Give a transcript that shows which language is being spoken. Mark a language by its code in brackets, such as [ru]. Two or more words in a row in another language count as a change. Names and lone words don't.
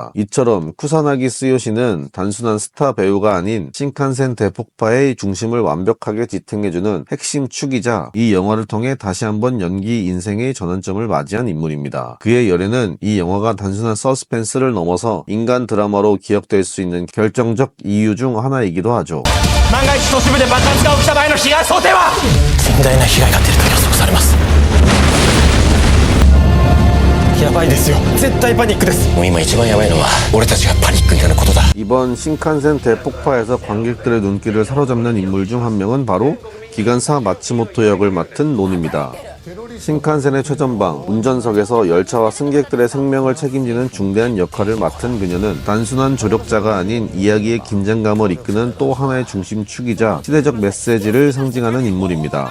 [ko] 이처럼 쿠사나기 스요시는 단순한 스타 배우가 아닌 신칸센 대폭파의 중심을 완벽하게 지탱해주는 핵심 축이자 이 영화를 통해 다시 한번 연기 인생의 전환점을 맞이한 인물입니다. 그의 열애는 이 영화가 단순한 서스펜스를 넘어서 인간 드라마로 기억될 수 있는 결정적 이유 중 하나이기도 하죠. [ja] 万が一都市部で爆発が起きた場合の被害想定は甚大な被害が出ると予測されます。やばいですよ。絶対パニックです。もう今一番やばいのは俺たちがパニックになることだ。 [ko] 이번 신칸센 대폭파에서 관객들의 눈길을 사로잡는 인물 중 한 명은 바로 기관사 마츠모토 역을 맡은 론입니다. 신칸센의 최전방 운전석에서 열차와 승객들의 생명을 책임지는 중대한 역할을 맡은 그녀는 단순한 조력자가 아닌 이야기의 긴장감을 이끄는 또 하나의 중심축이자 시대적 메시지를 상징하는 인물입니다.